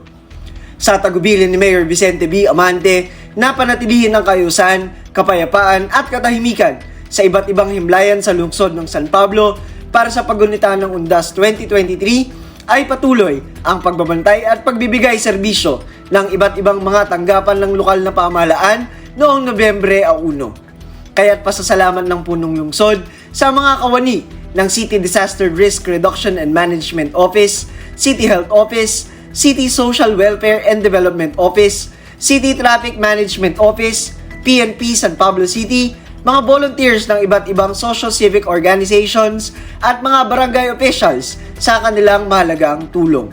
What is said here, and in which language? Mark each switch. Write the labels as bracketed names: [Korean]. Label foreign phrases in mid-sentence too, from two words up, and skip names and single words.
[Filipino] Sa tagubilin ni Mayor Vicente B. Amante na panatilihin ang kaayusan, kapayapaan at katahimikan sa iba't ibang himlayan sa lungsod ng San Pablo para sa paggunita ng Undas 2023 ay patuloy ang pagbabantay at pagbibigay serbisyo ng iba't ibang mga tanggapan ng lokal na pamahalaan noong Nobyembre 1. Kaya't pasasalamat ng punong lungsod sa mga kawani ng City Disaster Risk Reduction and Management Office, City Health Office, City Social Welfare and Development Office, City Traffic Management Office, PNP San Pablo City, mga volunteers ng iba't ibang [English] socio-civic organizations [Filipino] at mga barangay officials sa kanilang mahalagang tulong.